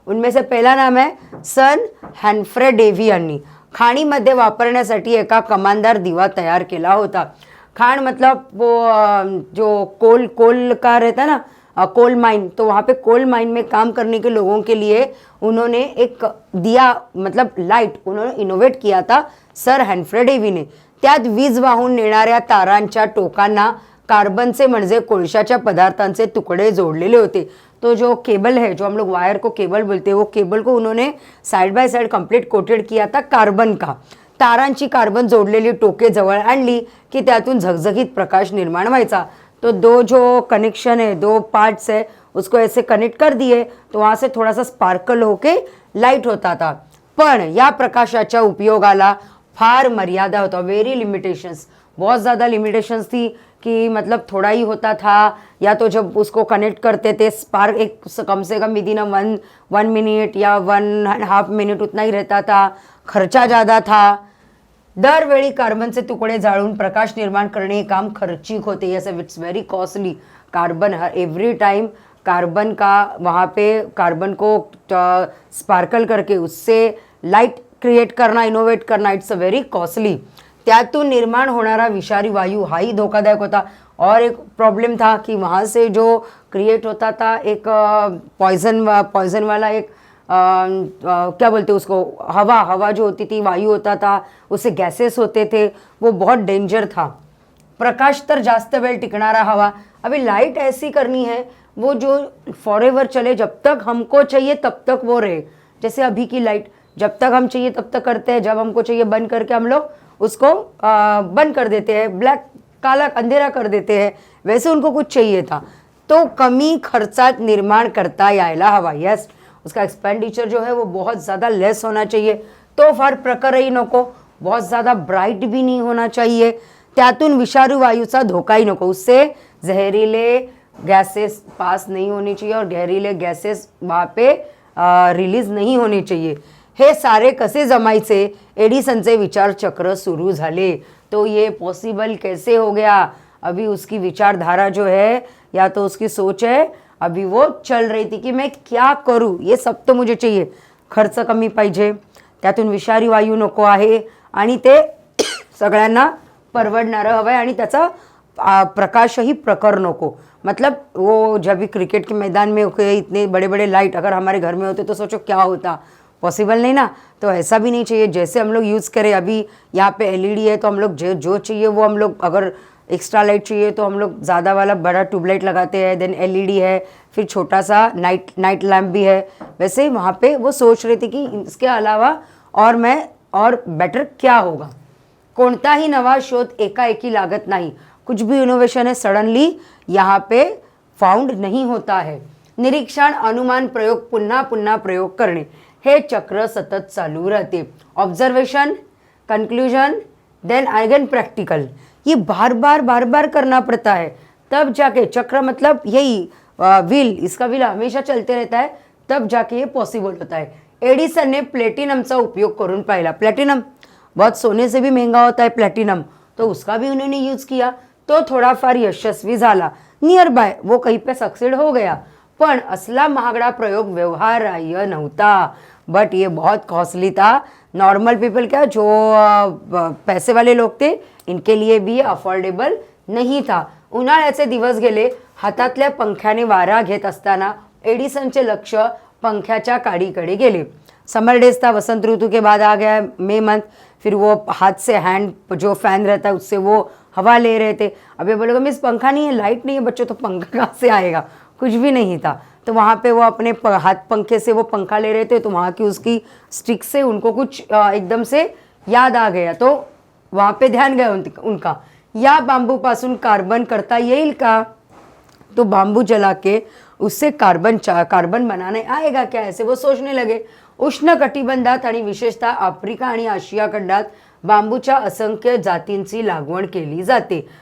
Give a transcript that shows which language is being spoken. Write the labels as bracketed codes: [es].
[mr] उनमें से पहला नाम है सन हॅन्फ्रे डेव्ही यांनी खाणीमध्ये वापरण्यासाठी एका कमानदार दिवा तयार केला होता। [hi] खाण मतलब वो जो कोल का रहता है ना, कोल माइन, तो वहाँ पे कोल माइन में काम करने के लोगों के लिए उन्होंने एक दिया, मतलब लाईट उन्होंने इनोव्हेट किया था सर हॅम्फ्रे डेव्हीने. [mr] त्यात वीज वाहून नेणाऱ्या तारांच्या टोकांना कार्बनचे म्हणजे कोळशाच्या पदार्थांचे तुकडे जोड़लेले होते. [hi] तो जो केबल है, जो हम लोग वायर को केबल बोलते हैं, वो केबल को उन्होंने side by side complete coated किया था कार्बन का. [mr] तारांची कार्बन जोडलेली टोके जवळ आणली की त्यातून झगझगीत प्रकाश निर्माण व्हायचा. [hi] तो दो जो कनेक्शन है, दो पार्ट्स है, उसको ऐसे कनेक्ट कर दिए तो वहाँ से थोड़ा सा स्पार्कल होके लाइट होता था. [mr] पण या प्रकाशाच्या उपयोगाला फार मर्यादा होता, [hi] वेरी लिमिटेशंस, बहुत ज़्यादा लिमिटेशंस थी कि मतलब थोड़ा ही होता था, या तो जब उसको कनेक्ट करते थे स्पार्क एक कम से कम विदिन वन मिनट या 1.5 मिनट उतना ही रहता था, खर्चा ज़्यादा था. [mr] दरवेळी कार्बनचे तुकडे जाळून प्रकाश निर्माण करणे हे काम खर्चिक होते. [en] Yes, it's very costly. [hi] Carbon every time carbon का वहाँ पे कार्बन को स्पार्कल करके उससे लाइट क्रिएट करना, इनोवेट करना, [en] It's a very costly. [mr] त्यातून निर्माण होणारा विषारी वायू हाही धोकादायक होता. [hi] और एक प्रॉब्लम था कि वहाँ से जो क्रिएट होता था एक पॉइजन वाला एक क्या बोलते उसको, हवा जो होती थी, वायु होता था, उससे गैसेस होते थे, वो बहुत डेंजर था. [mr] प्रकाश तर जास्त वेळ टिकणारा हवा. [hi] अभी लाइट ऐसी करनी है वो जो फॉरएवर चले, जब तक हमको चाहिए तब तक वो रहे. जैसे अभी की लाइट जब तक हम चाहिए तब तक करते हैं, जब हमको चाहिए बंद करके हम लोग उसको बंद कर देते हैं, ब्लैक काला अंधेरा कर देते हैं. वैसे उनको कुछ चाहिए था, [mr] तो कमी खर्चात निर्माण करता यायला हवा. [hi] यस, उसका एक्सपेंडिचर जो है वो बहुत ज़्यादा लेस होना चाहिए. [mr] तो फार प्रखरही नको, [hi] बहुत ज़्यादा ब्राइट भी नहीं होना चाहिए. [mr] त्यातून विषारू वायूचा धोकाही नको, [hi] उससे जहरीले गैसेस पास नहीं होनी चाहिए और जहरीले गैसेस वहाँ पे रिलीज नहीं होने चाहिए. [mr] हे सारे कसे जमायचे, एडिसनचे विचारचक्र सुरू झाले. [hi] तो ये पॉसिबल कैसे हो गया? अभी उसकी विचारधारा जो है या तो उसकी सोच है, अभी वो चल रही थी कि मैं क्या करूँ, ये सब तो मुझे चाहिए. [mr] खर्च कमी पाहिजे, त्यातून विषारी वायू नको आहे आणि ते सगळ्यांना परवडणारं हवं आहे आणि त्याचा प्रकाशही प्रखर नको. [hi] मतलब वो जब भी क्रिकेट के मैदान में इतने बड़े बड़े लाइट अगर हमारे घर में होते तो सोचो क्या होता, पॉसिबल नहीं ना. तो ऐसा भी नहीं चाहिए. जैसे हम लोग यूज़ करें, अभी यहाँ पे एलईडी है तो हम लोग जो चाहिए वो हम लोग, अगर एक्स्ट्रा लाइट चाहिए तो हम लोग ज़्यादा वाला बड़ा ट्यूबलाइट लगाते हैं, देन एलईडी है, फिर छोटा सा नाइट लैम्प भी है. वैसे ही वहाँ पे वो सोच रही थी कि इसके अलावा और बेटर क्या होगा. [mr] कोणताही नवा शोध एकाएकी लागत नाही. [hi] कुछ भी इनोवेशन है सडनली यहाँ पे फाउंड नहीं होता है. [mr] निरीक्षण, अनुमान, प्रयोग, पुन्हा पुन्हा प्रयोग करणे हे चक्र सतत चालू रहते. [hi] Observation, conclusion, then again practical, ये बार बार करना पड़ता है. तब जाके चक्र मतलब यही व्हील, इसका व्हील हमेशा चलते रहता है, तब जाके ये पॉसिबल होता है. [mr] एडिसन ने प्लेटिनमचा उपयोग करून पाहिला. [hi] प्लैटिनम बहुत सोने से भी महंगा होता है प्लैटिनम, तो उसका भी उन्होंने यूज़ किया, [mr] तो थोडाफार यशस्वी झाला. [hi] नियर बाय वो कहीं पे सक्सेड हो गया, [mr] पण असला महागडा प्रयोग व्यवहार्य नव्हता. [hi] बट ये बहुत कॉस्टली था. नॉर्मल पीपल क्या, जो पैसे वाले लोग थे, इनके लिए भी अफोर्डेबल नहीं था. [mr] उन्हाळ्याचे दिवस गेले. हातातल्या पंख्याने वारा घेत असताना एडिसनचे लक्ष पंख्याच्या काडीकडे गेले. [hi] समर डेज था, वसंत ऋतु के बाद आ गया मई मंथ. फिर वो हाथ से हैंड जो फैन रहता है उससे वो हवा ले रहे थे. अब ये बोलोगे मिस पंखा नहीं है, लाइट नहीं है बच्चों, तो पंखा कहाँ से आएगा? कुछ भी नहीं था. तो वहाँ पे वो अपने हाथ पंखे से वो पंखा ले रहे थे, तो वहाँ की उसकी स्टिक से उनको कुछ एकदम से याद आ गया, तो वहाँ पे ध्यान गया उनका. [mr] या बांबूपासून कार्बन करता येईल का? [hi] तो बांबू जला के उससे कार्बन बनाने आएगा क्या, ऐसे वो सोचने लगे. [mr] उष्णकटिबंधात आणि विशेषतः आफ्रिका आणि आशिया खंडात बांबूच्या असंख्य जातींची लागवड केली जाते.